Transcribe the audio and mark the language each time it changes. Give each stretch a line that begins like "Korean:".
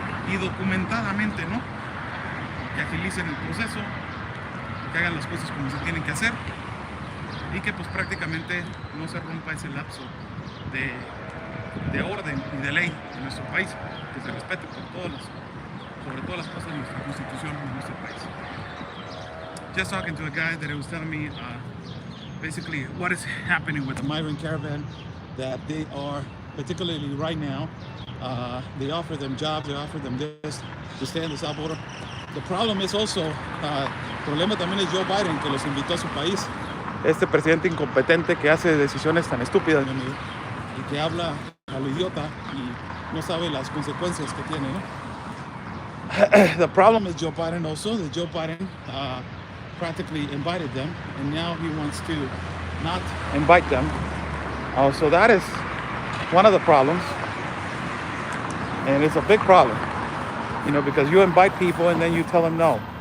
Spanish: Y documentadamente, ¿no? Que agilicen el proceso, que hagan las cosas como se tienen que hacer y que pues prácticamente no se rompa ese lapso de orden y de ley en nuestro país, que se respete sobre todas las cosas de nuestra constitución en nuestro país.
English: Just talking to a guy that was telling me basically what is happening with the migrant caravan, that they are, particularly right now, they offer them jobs, they offer them this to stay in the south border. The problem is also,
Spanish: problema también es Joe Biden, que los invitó a su país. Este presidente incompetente que hace decisiones tan estúpidas, mi amigo, y que habla a lo idiota y no sabe las consecuencias que tiene, ¿no?
English: The problem is Joe Biden also, that Joe Biden practically invited them, and now he wants to not invite them. So that is one of the problems, and it's a big problem, you know, because you invite people and then you tell them no.